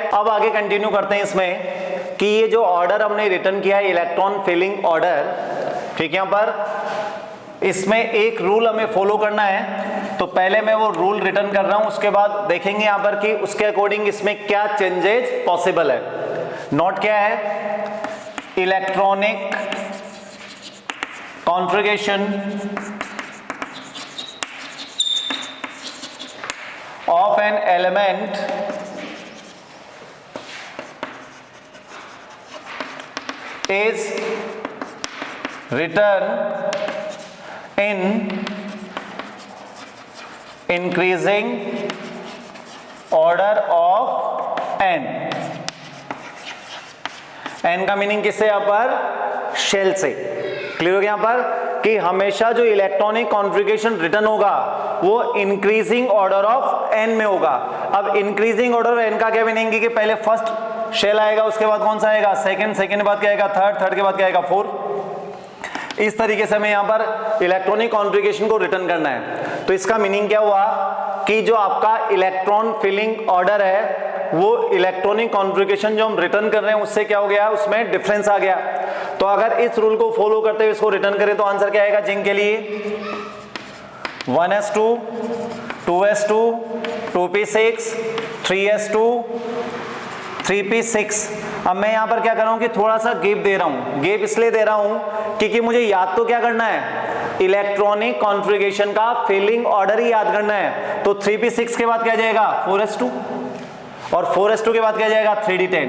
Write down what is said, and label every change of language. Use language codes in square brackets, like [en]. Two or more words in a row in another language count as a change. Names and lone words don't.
[hi] अब आगे कंटिन्यू करते हैं इसमें कि ये जो ऑर्डर हमने रिटर्न किया है [en] electron filling order, [hi] ठीक है, यहां पर इसमें एक रूल हमें फॉलो करना है। तो पहले मैं वो रूल रिटर्न कर रहा हूं, उसके बाद देखेंगे यहां पर कि उसके अकॉर्डिंग इसमें क्या [en] changes possible [hi] है। [en] नोट [hi] क्या है? [en] electronic configuration of an element is written in increasing order of n। [hi] n का मीनिंग किससे? यहां पर शेल से। क्लियर हो गया यहां पर कि हमेशा जो [en] electronic configuration [hi] रिटर्न होगा वो [en] increasing order of n [hi] में होगा। अब [en] increasing order n [hi] का क्या मीनिंग कि पहले [en] first shell [hi] आएगा, उसके बाद कौन सा आएगा? सेकंड, सेकंड के बाद क्या आएगा? थर्ड, थर्ड के बाद क्या आएगा? फोर्थ। इस तरीके से हमें यहां पर [en] electronic configuration [hi] को रिटर्न करना है। तो इसका मीनिंग क्या हुआ कि जो आपका [en] electron filling order [hi] है वो [en] electronic configuration [hi] जो हम रिटर्न कर रहे हैं उससे क्या हो गया? उसमें डिफरेंस आ गया। तो अगर इस रूल को फॉलो करते हुए इसको रिटर्न करें तो आंसर क्या आएगा जिंक के लिए? 1s2 2s2 2p6 3s2 3p6। अब मैं यहां पर क्या कर रहा हूं कि थोड़ा सा गैप दे रहा हूं। गैप इसलिए दे रहा हूं क्योंकि मुझे याद तो क्या करना है? [en] electronic configuration [hi] का [en] filling order [hi] ही याद करना है। तो 3p6 के बाद क्या जाएगा? 4s2 और 4s2 के बाद क्या जाएगा? 3d10।